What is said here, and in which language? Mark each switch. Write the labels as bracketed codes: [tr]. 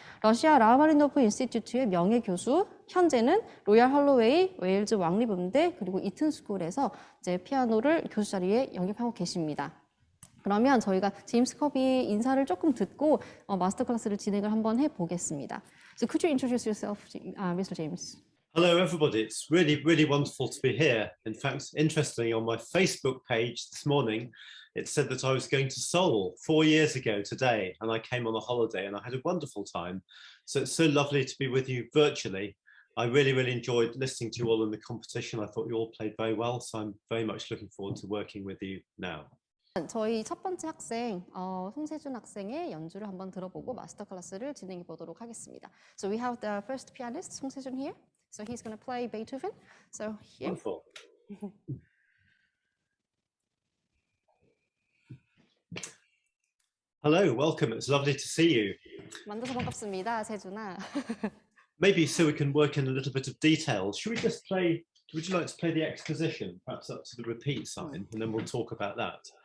[ko] 러시아 라흐마니노프 인스티튜트의 명예교수, 현재는 로얄 할로웨이 웨일즈 왕립음대 그리고 이튼 스쿨에서 이제 피아노를 교수 자리에 영입하고 계십니다. 그러면 저희가 제임스 커비 인사를 조금 듣고 마스터 클래스를 진행을 한번 해보겠습니다. [en] So could you introduce yourself, Mr. James? Hello, everybody. It's really wonderful to be here. In fact, interestingly, on my Facebook page this morning, it said that I was going to Seoul 4 years ago today, and I came on a holiday and I had a wonderful time. So it's so lovely to be with you virtually. I really enjoyed listening to you all in the competition. I thought you all played very well, so I'm very much looking forward to working with you now. [ko] 저희 첫 번째 학생 송세준 학생의 연주를 한번 들어보고 마스터 클래스를 진행해 보도록 하겠습니다. [en] So we have the first pianist, 송세준 here. So he's going to play Beethoven. So here. Wonderful. Hello, welcome. It's lovely to see you. [ko] 만나서 반갑습니다, 세준아. [en] Maybe so we can work in a little bit of detail. Should we just play? Would you like to play the exposition, perhaps up to the repeat sign, and then we'll talk about that.